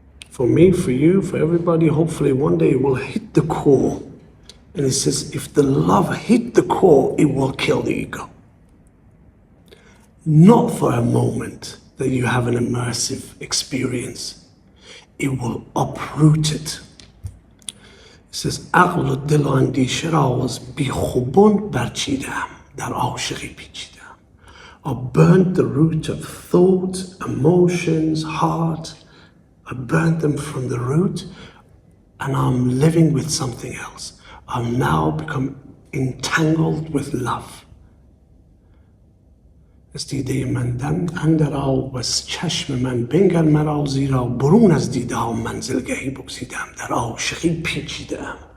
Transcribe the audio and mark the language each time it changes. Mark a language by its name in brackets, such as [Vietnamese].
[English] For me, for you, for everybody, hopefully one day it will hit the core. And it says, if the love hit the core, it will kill the ego. Not for a moment that you have an immersive experience. It will uproot it. It says, [Persian] عقل و دل و اندیشه را از بیخوبان برچیدم در عاشقی پیچیدم. [English] I burnt the root of thought, emotions, heart. I burnt them from the root, and I'm living with something else. I'm now become entangled with love. [Persian] از دیده من اندر آب و از چشم من بنگر مرا زیرا برون از دیده ها منزلگهی بگزیدم در عاشقی پیچیدم.